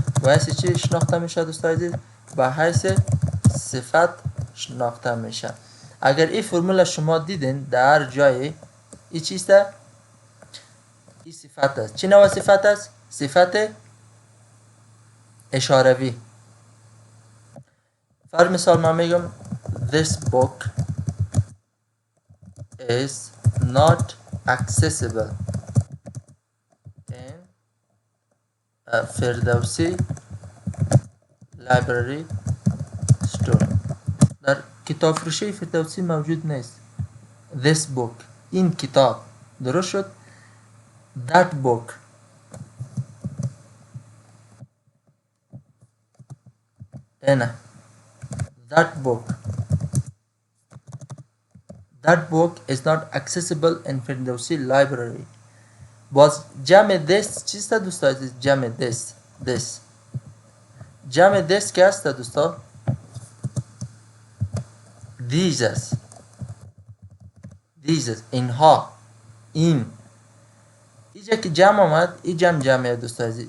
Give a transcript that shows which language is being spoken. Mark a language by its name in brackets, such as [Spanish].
[Persian] به حیث چی شناخته میشه دوستان عزیز؟ به حیث صفت شناخته میشه. اگر این فرمول شما دیدین در هر جایی این چیسته این صفت است. چی نوع صفت است؟ صفت اشاروی. فر مثال من میگم [English] this book is not accessible in Ferdowsi library store. [Persian] در کتاب فروشی فردوسی موجود نیست. [English] this book، [Persian] این کتاب. درست شد؟ [English] that book، اینه that book is not accessible in Ferdowsi library. [Persian] باز جمع this چیست دوستا عزیز؟ جمع this جمع this که هست دوستا؟ these است. اینها، اینجا که جمع آمد، این جمعه دوستا عزیز.